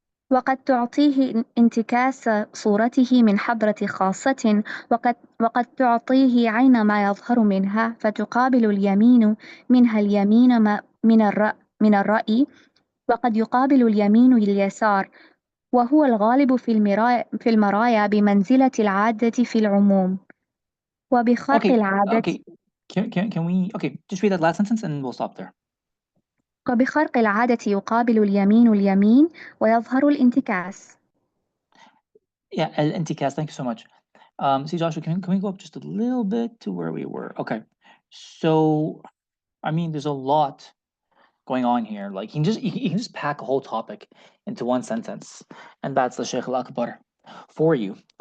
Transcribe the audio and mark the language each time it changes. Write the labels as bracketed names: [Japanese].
[Arabic] وقد تعطيه انتكاس صورته من حضرة خاصة، وقد تعطيه عين ما يظهر منها، فتقابل اليمين منها اليمين من الرأي، وقد يقابل اليمين اليسار، وهو الغالب في المرايا بمنزلة العادة في العموم. وبخرق العادة [English] Okay. Can we just read that last sentence and we'll stop there. [Arabic] وبخرق العادة يقابل اليمين ويظهر الانتكاس. [English] Yeah, al-intikas, thank you so much. See, Joshua, can we go up just a little bit to where we were? Okay. So, I mean, there's a lot going on here. Like, he can just pack a whole topic into one sentence, and that's the Shaykh al-Akbar for you.